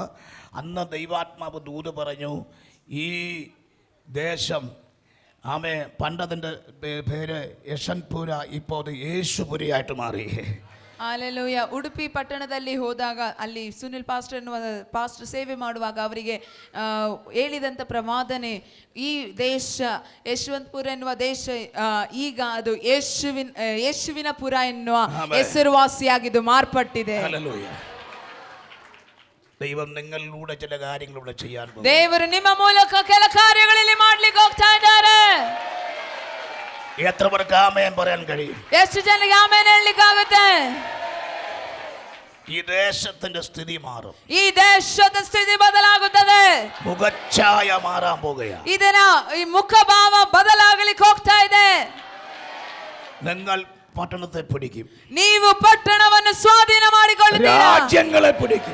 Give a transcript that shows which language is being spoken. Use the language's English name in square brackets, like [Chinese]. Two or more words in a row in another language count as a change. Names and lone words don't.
[Malayalam] അന്ന് ദൈവാത്മാവ് ദൂത് പറഞ്ഞു, ഈ ദേശം ആമേ പണ്ടതിൻ്റെ പേര് യശൻപുര, ഇപ്പോൾ അത് യേശുപുരയായിട്ട് മാറി. [Kannada] ಹಲ್ಲೆಲೂಯಾ. ಉಡುಪಿ ಪಟ್ಟಣದಲ್ಲಿ ಹೋದಾಗ ಅಲ್ಲಿ ಸುನಿಲ್ ಪಾಸ್ಟರ್ ಸೇವೆ ಮಾಡುವಾಗ ಅವರಿಗೆ ಹೇಳಿದಂಥ ಪ್ರವಾದನೆ, ಈ ದೇಶ ಯಶವಂತಪುರ ಎನ್ನುವ ದೇಶ ಈಗ ಅದು ಯೇಸುವಿನ ಪುರ ಎನ್ನುವ ಹೆಸರುವಾಸಿಯಾಗಿದ್ದು ಮಾರ್ಪಟ್ಟಿದೆ. [Malayalam] ദൈവം നിങ്ങളിലൂടെ ചില കാര്യങ്ങളിലൂടെ ചെയ്യാൻ പോകുന്നു. [Kannada] ದೇವರು ನಿಮ್ಮ ಮೂಲಕ ಕೆಲ ಕಾರ್ಯಗಳಲ್ಲಿ ಮಾಡ್ಲಿಕ್ಕೆ ಹೋಗ್ತಾ ಇದ್ದಾರೆ. [Malayalam] എത്ര പേർക്ക് ആമേൻ പറയാൻ കഴിയും? [Kannada] ಎಷ್ಟು ಜನರಿಗೆ ಆಮೇನ್ ಹೇಳಲಿಕ್ಕಾಗುತ್ತೆ? [Malayalam] ഈ ദേശത്തിന്റെ സ്ഥിതി മാറും. [Kannada] ಈ ದೇಶದ ಸ್ಥಿತಿ ಬದಲಾಗುತ್ತದೆ. [Malayalam] മുഖച്ഛായ മാറാൻ പോകുകയാണ്. [Kannada] ಇದರ ಈ ಮುಖಭಾವ ಬದಲಾಗಲಿಕ್ಕೆ ಹೋಗ್ತಾ ಇದೆ. [Malayalam] നിങ്ങൾ പട്ടണത്തെ പിടിക്കും. [Kannada] ನೀವು ಪಟ್ಟಣವನ್ನು ಸ್ವಾಧೀನ ಮಾಡಿಕೊಳ್ಳುತ್ತೀರಾ. [Malayalam] രാജ്യങ്ങളെ പിടിക്കും.